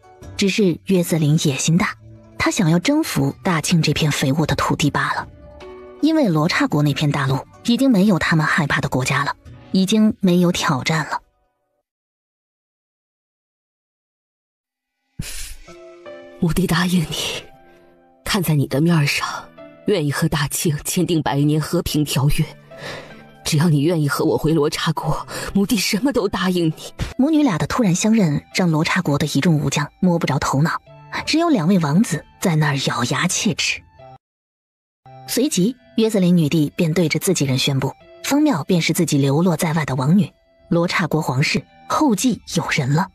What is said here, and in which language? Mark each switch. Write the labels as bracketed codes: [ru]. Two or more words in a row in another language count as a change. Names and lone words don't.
[zh] 只是約瑟琳野心大，她想要征服大慶這片肥沃的土地罷了。因為羅剎國那片大陸已經沒有他們害怕的國家了，已經沒有挑戰了。母帝答應你，看在你的面上，願意和大庆簽訂100年和平條約。只要你願意和我回羅剎國，母帝什麼都答應你。母女倆的突然相認，讓羅剎國的一眾武將摸不着頭腦，只有2位王子在那兒咬牙切齒。隨即，約瑟琳女帝便對着自己人宣布，方妙便是自己流落在外的王女，羅剎國皇室後繼有人了。